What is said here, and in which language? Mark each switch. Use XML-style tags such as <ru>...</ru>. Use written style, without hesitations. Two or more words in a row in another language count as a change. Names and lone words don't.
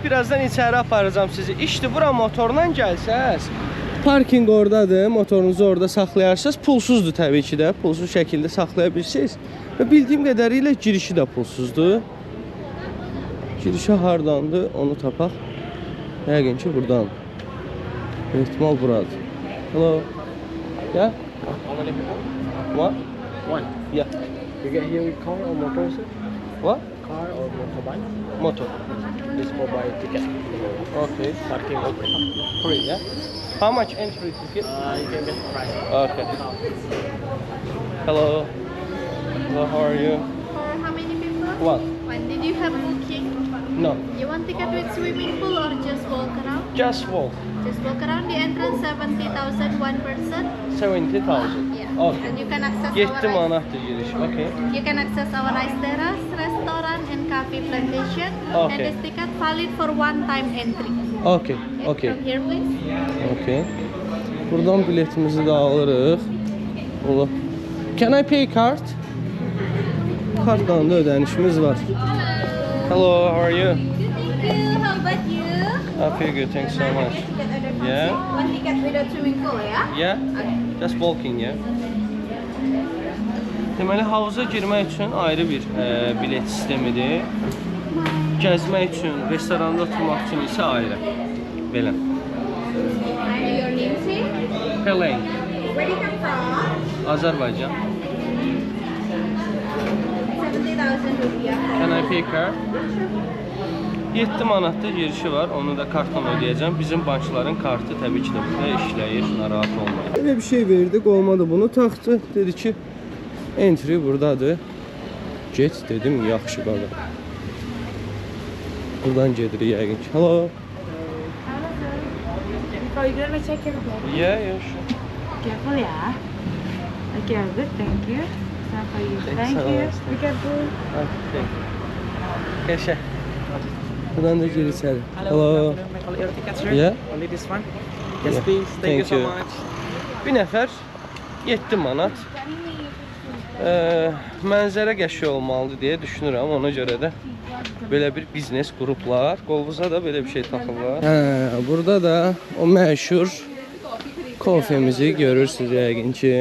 <az>Birazdan içəri aparacağım sizi. İşte bura motorla gəlsəz, parking oradadır. Motorunuzu orada saxlayarsınız. Pulsuzdur təbii ki də. Pulsuz şəkildə saxlaya bilirsiniz. Və bildiyim qədərilə girişi də pulsuzdur. Girişi hardandır? Onu tapaq. Yəqin ki buradan. İhtimal buradır.</az> <en>Hello. Yeah? What? One. Yeah. You get here with car or motorcycle? What? Car or motorbike? Motor. This mobile ticket. Okay. Parking open. Free, yeah? How much entry ticket? You can get price. Okay. Hello. Hello, how are you? For how many people? What? One. Did you have booking? No. You want ticket with swimming pool or just walk around? Just walk. Just walk around. The entrance 70,000 one person. 70,000. Yeah. Okay. And you can access 7 our</en> <az>manatdır giriş.</az> <en>Okay. you can access our rice terrace, restaurant, and cafe plantation. Okay. And this ticket valid for one time entry. Okay. Yeah, Okay. From here, please. Okay.</en> <az>Buradan biletimizi de alırıq. Ola.</az> <en>Can I pay card?</en> <az>Kartla da ödənişimiz var.</az> <en>Hello, how are you? Thank you. How about you? I feel good, thanks so much. Yeah? One ticket without swimming pool, yeah? Yeah? Just walking, yeah?</en> <az>Deməli, havuza girmək üçün ayrı bir bilet sistemidir. Gəzmək üçün, restoranda oturmaq üçün isə ayrı. Belə.</az> <en>And your name, say? Pelein, Where do you come from? Azərbaycan. 70,000 rupiah. Can I pay card?</en> <az>7 manatda girişi var, onu da kartla ödəyəcəm. Bizim bankların kartı təbii ki də burada işləyir, narahat olmayın. Belə bir şey verdik, olmadı bunu taxdı. Dedi ki, entry buradadır. Get dedim, yaxşı qaqa. Buradan gedirik yəqin ki.</az> <en>Hello. Oh, you're gonna check your bag. Yeah, yeah, sure. Careful, yeah. Okay, good. Thank you. It's not for you. Thanks Thank so you. much. Be careful.</en> <az>Okay. Yaşa. Buradan da gir içeri.</az> <en>Hello. My call your tickets, sir. Yeah. Only this one. Yes, Yeah. please. Thank you so you. much.</en> <az>Bir nəfər 7 manat. Mənzərə qəşəng olmalıdır deyə düşünürəm. Ona görə də belə bir biznes qruplar, qolunuza da belə bir şey taxırlar. Burada da o məşhur kofemizi görürsünüz yəqin ki.</az>